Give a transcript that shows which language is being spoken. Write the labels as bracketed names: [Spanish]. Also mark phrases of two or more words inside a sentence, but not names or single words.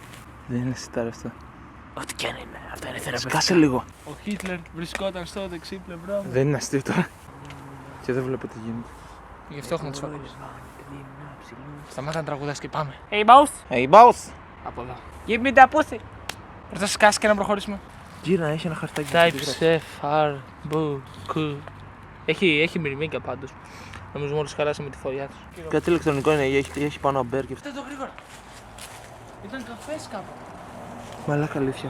[Greek] Δεν είναι σιτάρι αυτό. Ό,τι κι αν είναι. Αυτά είναι θεραπευτικά. Σκάσε λίγο. Ο Χίτλερ βρισκόταν στο δεξί πλευρά μου. Δεν είναι αστείο τώρα. Και δεν βλέπω τι γίνεται. Γι' αυτό έχουμε τους φακούς. Σταμάτα να τραγουδάς και πάμε. [English] Hey boss, Hey boss! [Greek] Από εδώ. [English] give me the pussy. [Greek] Πρέπει να σκάσεις και να προχωρήσουμε. Γύρνα, έχει ένα χαρτάκι. [English] Type F, R, B, Q. [Greek] Έχει μυρμήγκια πάντως. Νομίζω μόλις χαλάσαμε τη φωλιά τους. Κάτι ηλεκτρονικό είναι, έχει πάνω αμπέρ και αυτά. Αυτό το γρήγορα. Ήταν καφές κάπου. Μαλάκα αλήθεια.